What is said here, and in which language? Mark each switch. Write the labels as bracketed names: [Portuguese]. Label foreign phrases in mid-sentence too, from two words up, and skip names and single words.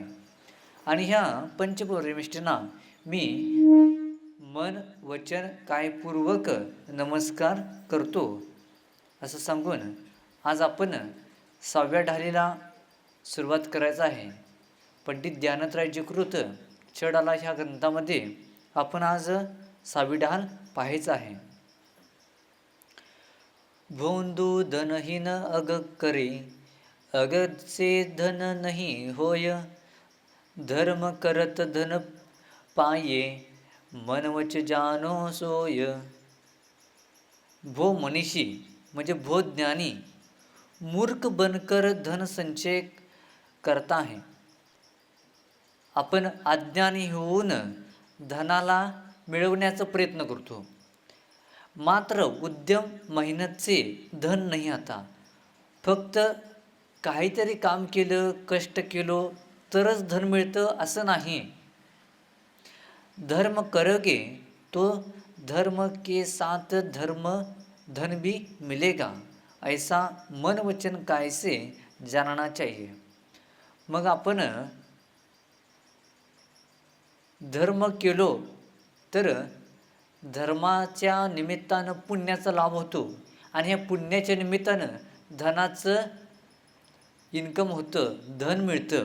[Marathi] आणि ह्या पंचपरमेष्ठींना मी मन वचन कायपूर्वक नमस्कार करतो असं सांगून आज आपण 6व्या ढालीला सुरुवात करायचं आहे. पंडित ज्ञानत्रयजी कृत छडाला ह्या ग्रंथामध्ये आपण आज 6वी ढाल पाहायचं आहे. [Hindi] भोंदू धनहीन अग करे, अगद से धन नहीं होय, धर्म करत धन पाये, मन वच जानो सोय. [Marathi] भो मनीषी म्हणजे भो ज्ञानी, [Hindi] मूर्ख बनकर धन संचय करता [Marathi] आहे. आपण अज्ञानी होऊन धनाला मिळवण्याचा प्रयत्न करतो, मात्र उद्यम मेहनतचे धन नाही. आता फक्त काहीतरी काम केलं, कष्ट केलो तरच धन मिळतं असं नाही. [Hindi] धर्म करोगे तो धर्म के साथ धन भी मिलेगा, ऐसा मन वचन काय से जानना चाहिए. [Marathi] मग आपण धर्म केलो तर धर्माच्या निमित्तानं पुण्याचा लाभ होतो आणि ह्या पुण्याच्या निमित्तानं धनाचं इन्कम होतं, धन मिळतं.